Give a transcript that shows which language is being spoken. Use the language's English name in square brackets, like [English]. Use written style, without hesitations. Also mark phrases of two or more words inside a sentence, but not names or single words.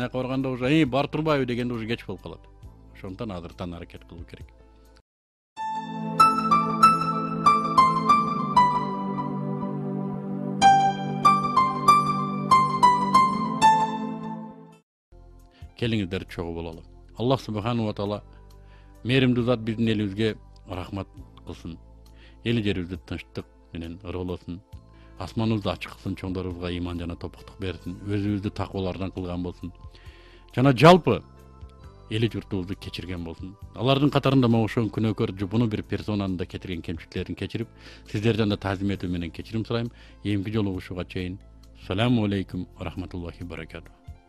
[Kyrgyz] Аяка барганда уже бар турбайбы дегенде уже кеч болуп калат. Ошондуктан азыртан аракет кылуу керек. Келиңиздер чогуу бололу. [Arabic] الله سبحانه وتعالى [Kyrgyz] мээримдүү зат биздин элибизге рахмат кылсын. Эл жерибизди тынчтык менен ыргылсын. Асманыбызды ачык кылсын, чоңдорубузга иман жана топуктук берсин. Өзүбүздү такуулардан кылган болсун. Жана жалпы эли журтубузду кечирген болсун. Алардын катарында могу ошол күнөөкөр жупуну бир персонаны да кетирген кемчиликтерин кечирип, сиздерден да таазим этүү менен кечирим сурайм. Эмки жолугушууга чейин. [Arabic] السلام عليكم ورحمة الله وبركاته.